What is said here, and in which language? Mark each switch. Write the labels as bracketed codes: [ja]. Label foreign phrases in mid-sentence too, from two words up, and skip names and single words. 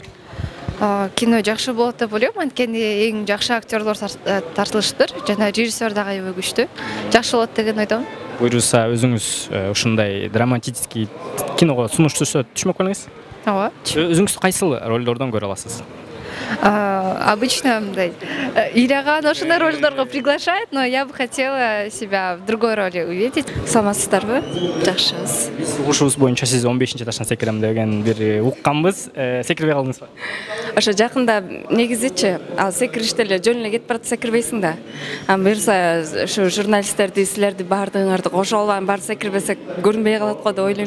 [ky] Кино жакшы болот деп ойлойм, анткени эң жакшы актерлор тартылыштыр, жана режиссер дагы аябай күчтүү. Жакшы болот деген ойдомун. Буйруса өзүңүз ушундай драматический киного сунуш түшсө түшмөк белеңиз? Ооба. Өзүңүз кайсыл ролдордон көрө аласыз? [ru] Обычно Ираган [ky] ошондой ролдорго [ru] приглашает, но я бы хотела себя в другой роли увидеть. [ky] Саламатсыздарбы? Жакшыбыз. Биз угушубуз боюнча сиз 15-жаштан секирем деген бир укканбыз. Секирбей калдыңызбы? Ошо жакында негизичи ал секириште эле жөн эле кетип баратса секирбейсиң да. Буюрса ушу журналисттерди, силерди баардыгыңарды кошо алып баары секирбесек көрүнбөй калат го деп ойлойм.